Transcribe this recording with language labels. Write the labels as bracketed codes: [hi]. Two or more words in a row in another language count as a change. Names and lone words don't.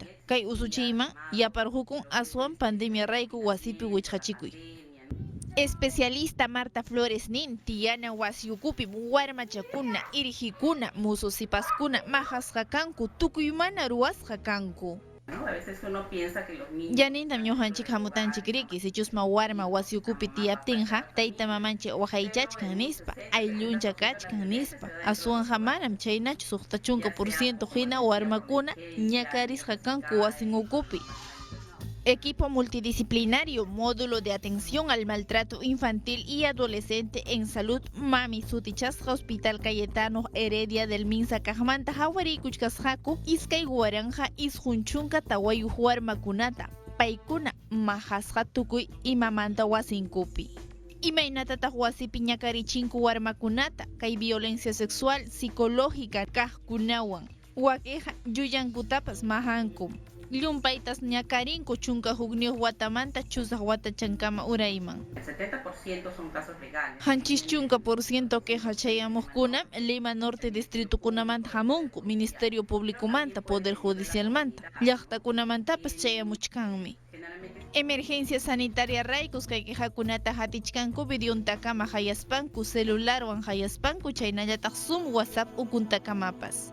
[qu] Kay usuchiyman yaparhukun aswan pandemia rayku wasipi wichqachikuy. Especialista Marta Flores nin tiyana wasiukupim warmachakuna, irqikuna, musu sipaskuna majasqa kanku, tukuymana ruwasqa kanku. [es] A veces uno piensa que los niños... [qu] Yanintam ñuqanchik hamutanchik riki sichusma warma wasiukupi tiyaptinqa tayta mamanchik waqaychachkan nispa, aylluncha kachkan nispa. Aswanja manam chaynachu suqta chunka % hina warmakuna ñakarisqa kanku wasin ukupi. Equipo multidisciplinario, módulo de atención al maltrato infantil y adolescente en salud Mami Sutichasqa Hospital Cayetano Heredia del Minsa Kajmanta Hawarikuchkasqaku iskay waranja isqunchunka tawayuq warmakunata paykuna majasqa tukuy imamanta wasinkupi. Imaynatataq wasipi ñakarichinku warmakunata kay [es] violencia sexual psicológica [qu] kaqkunawan wakiqa yuyankutapas mahanku. Llumpaytas ñakarinku chunka hukniyuq watamanta chusaq watachankama urayman. [es] El 70% son casos legales. [qu] Hanchis chunka % queja chayamuqkunam Lima Norte distritukunamanta hamunku, Ministerio Públicomanta, Poder Judicialmanta, llaqtakunamantapas chayamuchkanmi. [es] Emergencia sanitaria [qu] raykus kay quejakunata hatichkanku videontakama hayaspanku, celularwan hayaspanku chaynallataq Zoom, WhatsApp ukuntakamapas.